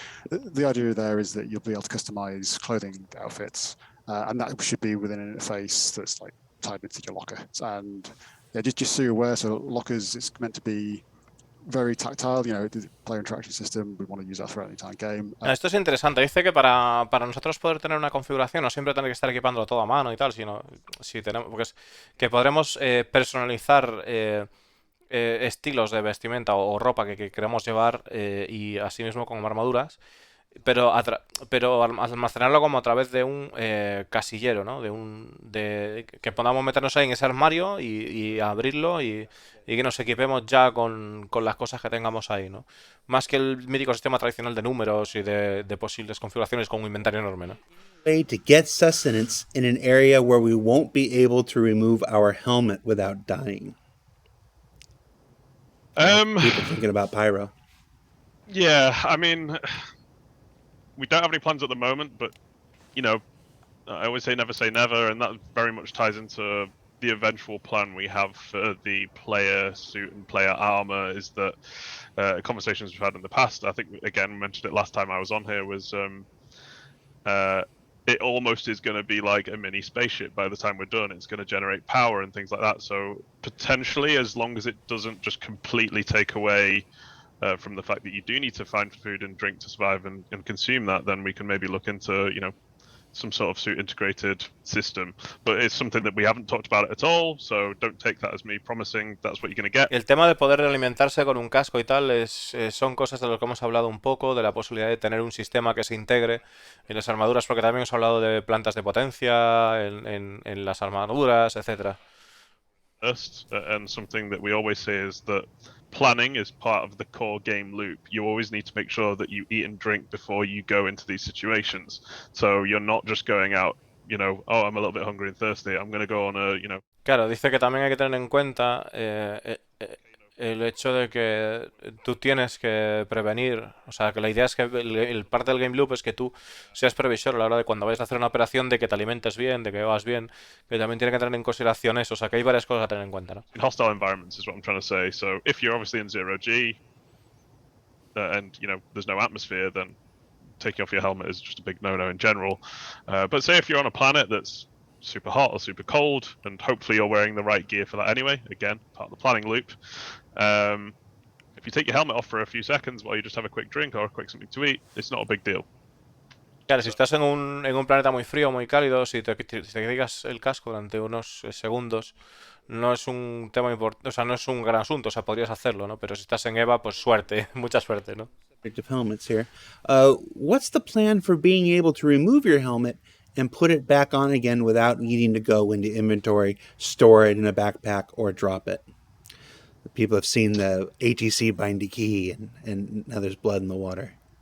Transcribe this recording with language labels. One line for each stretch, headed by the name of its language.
English: So the idea there is that you'll be able to customize clothing outfits. And that should be within an interface that's like tied into your locker. And yeah, just so you're aware, so lockers, it's meant to be very tactile, the player interaction system. We want to use that throughout the entire game.
Spanish: Esto es interesante. Dice que para nosotros poder tener una configuración, no siempre tener que estar equipándolo todo a mano y tal, sino si tenemos, porque que podremos personalizar estilos de vestimenta o ropa que queremos llevar y asimismo con armaduras, pero almacenarlo como a través de un casillero, ¿no? Que podamos meternos ahí en ese armario y abrirlo y que nos equipemos ya con las cosas que tengamos ahí, ¿no? Más que el mítico sistema tradicional de números y de posibles configuraciones con un inventario enorme, ¿no?
English: Way to get sustenance in an area where we won't be able to remove our helmet without dying. People thinking about Pyro. Yeah, I mean, we don't have any plans at the moment, but I always say never, and that very much ties into the eventual plan we have for the player suit and player armor. Is that conversations we've had in the past? I think again mentioned it last time I was on here. Was it almost is going to be like a mini spaceship by the time we're done. It's going to generate power and things like that. So potentially, as long as it doesn't just completely take away from the fact that you do need to find food and drink to survive and consume that, then we can maybe look into, some sort of suit integrated system. But it's something that we haven't talked about at all, so don't take that as me promising that's what you're going to get.
Spanish: El tema de poder alimentarse con un casco y tal son cosas de lo que hemos hablado un poco, de la posibilidad de tener un sistema que se integre en las armaduras, porque también hemos hablado de plantas de potencia en las armaduras, etcétera.
English: And something that we always say is that planning is part of the core game loop. You always need to make sure that you eat and drink before you go into these situations. So you're not just going out, oh, I'm a little bit hungry and thirsty, I'm going to go on a,
Spanish: Claro, dice que también hay que tener en cuenta el hecho de que tú tienes que prevenir, o sea, que la idea es que el parte del game loop es que tú seas previsor a la hora de cuando vayas a hacer una operación, de que te alimentes bien, de que bebas bien, que también tiene que tener en consideración eso, o sea, que hay varias cosas a tener en cuenta, ¿no?
English: In hostile environments is what I'm trying to say. So if you're obviously in 0G and, there's no atmosphere, then taking off your helmet is just a big no-no in general. But say if you're on a planet that's super hot or super cold, and hopefully you're wearing the right gear for that anyway, again, part of the planning loop. If you take your helmet off for a few seconds while you just have a quick drink or a quick something to eat, it's not a big deal.
Spanish: Claro, si estás en un planeta muy frío, muy cálido, si te quitas el casco durante unos segundos, no es un tema importante, o sea, no es un gran asunto, o sea, podrías hacerlo, ¿no? Pero si estás en EVA, pues suerte, mucha suerte, ¿no?
English: Subject of helmets here. What's the plan for being able to remove your helmet and put it back on again without needing to go into inventory, store it in a backpack, or drop it? People have seen the ATC bind a key, and now there's blood in the water.